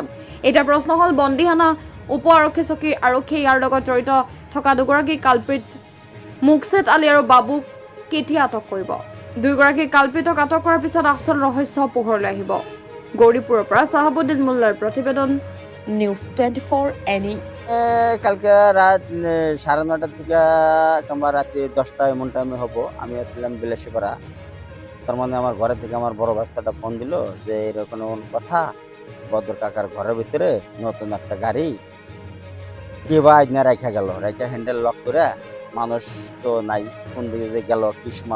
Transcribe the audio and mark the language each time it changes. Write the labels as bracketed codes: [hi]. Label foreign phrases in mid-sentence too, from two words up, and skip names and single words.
[as] এতিয়া প্ৰশ্ন হ'ল বন্দিখানা উপ আৰক্ষী চকীৰ আৰক্ষীয়ে ইয়াৰ লগত জড়িত থকা দুগৰাকী কালপ্ৰিট মুকছেদ আলী আৰু বাবুক কেতিয়া আটক কৰিব? দুয়োগৰাকী কালপ্ৰিটক আটক কৰাৰ পিছত আচল ৰহস্য পোহৰলৈ আহিব। গৌৰীপুৰৰ পৰা সাহাবুদ্দিন মোল্লাৰ প্ৰতিবেদন, নিউজ 24 এনি। [bn] কালকে রাত 9:30 থেকে কিংবা রাত্রি 10টা এমন টাইমে হবো। আমি আসলাম বিলাসীপাড়া। তার মানে আমার ঘরে থেকে আমার বড় বাচ্চাটা ফোন দিল যে এরকম কথা, বদর কাকার ঘরের ভিতরে নতুন একটা গাড়ি কে বা আজ না রাখা গেল, রাখা [en] handle lock [bn] করে, মানুষ তো নাই, কোন দিকে যে গেল ক্রিসমাস।